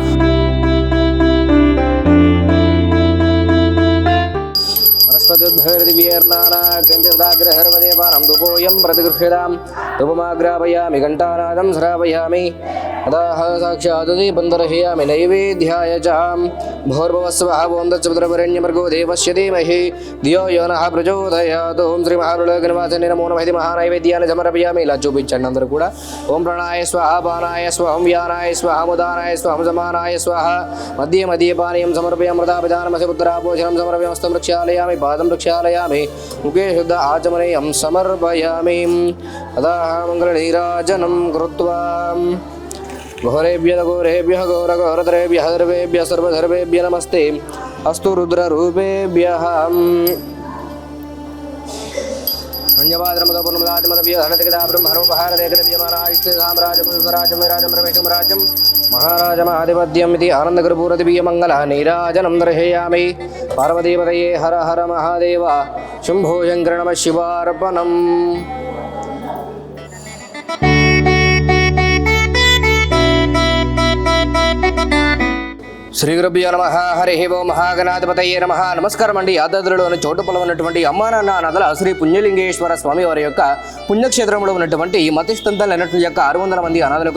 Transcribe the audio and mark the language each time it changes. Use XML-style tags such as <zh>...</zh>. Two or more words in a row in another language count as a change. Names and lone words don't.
<sa>वनस्पतिर्नानाग्रहर्वदेवानां धूपोऽयं प्रतिगृह्यतां धूपमाग्रापयामि घण्टानादं श्रावयामि अतः साक्षात् दीपं दर्शयामि नैवेद्याय च भोर्भुवस्वः ॐ तत्सवितुर्वरेण्यभर्गो देवस्य धीमहि धियो यो नः प्रचोदयात् ओं श्रीमहाप्रलोकनिवासाय नमो नमः इति महानैवेद्याన్ని సమర్పయామి।</sa> <te>ఇలా చూపించండి అందరూ కూడా</te> <sa>ఓం ప్రాణాయ స్వాహ పానాయ స్వాహ వ్యానాయ స్వాహ ముదానాయ స్వాహ సమానాయ స్వాహ మధ్య మధ్య పానీయం సమర్పయామి మృతాపిదానమసి పుత్రాపోషణం సమర్పయామి హస్తం ప్రక్షాళయామి పాదం ప్రక్షాళయామి ముఖే శుద్ధ ఆచమనీయం సమర్పయామి అతః మంగళనీరాజనం కృత్వా घोरेभ्यः घोरेभ्यः घोरघोरतरेभ्यः सर्वेभ्यः सर्वधर्मेभ्यः नमस्ते अस्तु रुद्ररूपेभ्यः। महाराजमाधिपत्यम् इति आनन्दकर्पूरदिव्यमङ्गल नीराजनं दर्शयामि पार्वतीपतये हर हर महादेव शम्भो शङ्कर नमः शिवार्पणम्। శ్రీ గురుభ్యో నమః హరి ఓం మహాగణాధిపతయే నమః.</sa> <te>నమస్కారం అండి. యాదాద్రిలోని చోటుపల ఉన్నటువంటి అమ్మా నాన్న నదల శ్రీ పుణ్యలింగేశ్వర స్వామి వారి యొక్క పుణ్యక్షేత్రంలో ఉన్నటువంటి మతిస్థంతాలైనటువంటి యొక్క 600 మంది అనాథులకు</te>